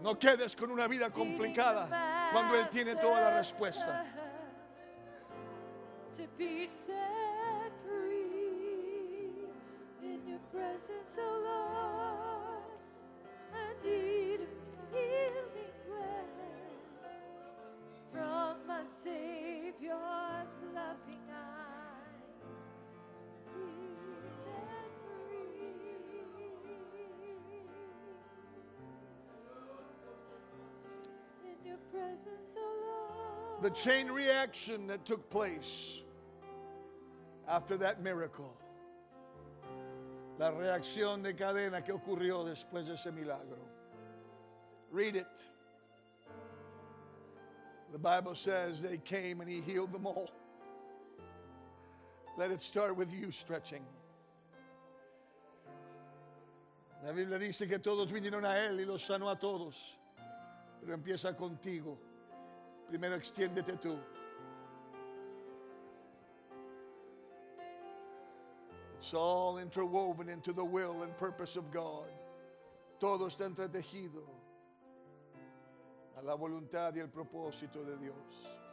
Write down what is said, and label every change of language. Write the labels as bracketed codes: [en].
[es] No quedes con una vida complicada cuando Él tiene toda la respuesta. [en] To be set free in your presence, oh Lord, I need a healing grace from my Savior's loving eyes. Be set free in your presence, oh Lord. The chain reaction that took place after that miracle. [es] La reacción de cadena que ocurrió después de ese milagro. [en] Read it. The Bible says they came and He healed them all. Let it start with you stretching. [es] La Biblia dice que todos vinieron a Él y los sanó a todos. Pero empieza contigo. Primero extiéndete tú. [en] It's all interwoven into the will and purpose of God. [es] Todo está entretejido a la voluntad y el propósito de Dios.